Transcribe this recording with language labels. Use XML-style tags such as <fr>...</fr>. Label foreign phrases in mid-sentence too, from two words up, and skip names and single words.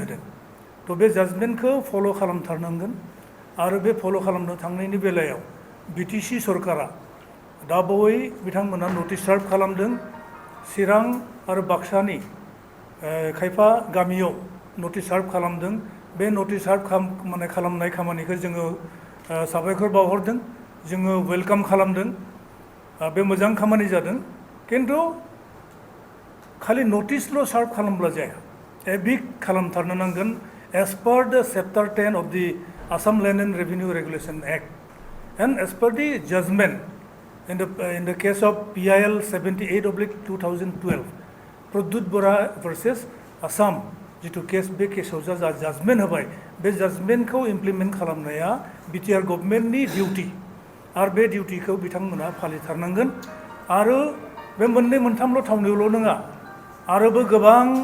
<brx>होदों थ' बे जाजमेन्टखौ फल' खालामथारनांगोन आरो बे फल' खालामनो थांनायनि बेलायाव BTC सरकारा दा बावै बिथांमोना</brx> <en>notice serve</en> <brx>खालामदों चिरां आरो बाक्सानि खायफा गामियाव</brx> <en>notice serve</en> <brx>खालामदों बे</brx> <en>notice serve</en> <brx>खालामनाय खामानिखौ जोङो साबायखर बावहरदों जोङो वेलकाम खालामदों बे मोजां खामानि जादों किन्तु खालि नटिसल' सार्भ खालामब्ला जाया एभिक्ट खालामथारनो नांगोन</brx> <en>as per the chapter 10 of the Assam Land and Revenue Regulation Act and as per the judgment in the case of PIL</en> <brx>78/2012 प्रद्युत बरा versus Assam जितु केस बे केसाव जा जाजमेन्ट होबाय बे जाजमेन्टखौ इमप्लिमेन्ट खालामनाया बिटिआर गभर्नमेन्टनि डिउटि आरो बे डिउटिखौ बिथांमोना फालिथारनांगोन आरो बे मोननै मोनथामल' थावनियावल' नङा आरोबो गोबां</brx>